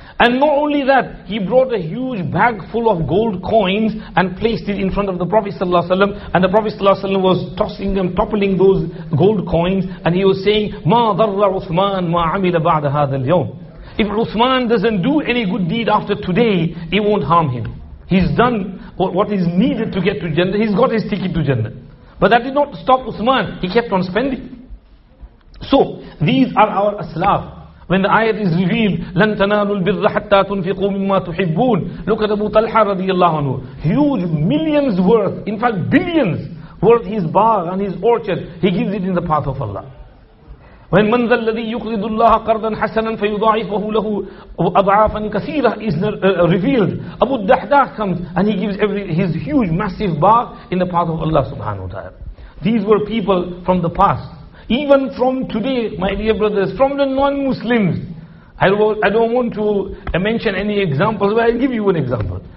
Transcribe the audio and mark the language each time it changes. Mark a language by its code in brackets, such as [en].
[en] And not only that, he brought a huge bag full of gold coins and placed it in front of the Prophet ﷺ, and the Prophet ﷺ was tossing them, toppling those gold coins, and he was saying, [ar] مَا ضَرَّ عُثْمَانْ مَا عَمِلَ بَعْدَ هَذَا الْيَوْمِ. [en] If Uthman doesn't do any good deed after today, it won't harm him. He's done what is needed to get to Jannah. He's got his ticket to Jannah. But that did not stop Uthman. He kept on spending. So, these are our aslaf. When the ayat is revealed, [ar] لَن تَنَالُوا الْبِرَّ حَتَّى تُنْفِقُوا مِمَّا تُحِبُّونَ. [en] Look at Abu Talha radiallahu anhu. Huge, millions worth, in fact billions worth his bar and his orchard. He gives it in the path of Allah. When [ar] مَنْ ذَا الَّذِي يُقْرِضُ اللَّهَ قَرْضًا حَسَنًا فَيُضَاعِفَهُ لَهُ أَضْعَافًا كَثِيرًا [en] is revealed. Abu Dahdah comes and he gives his huge, massive bar in the path of Allah subhanahu wa ta'ala. These were people from the past. Even from today, my dear brothers, from the non-Muslims. I don't want to mention any examples, but I'll give you an example.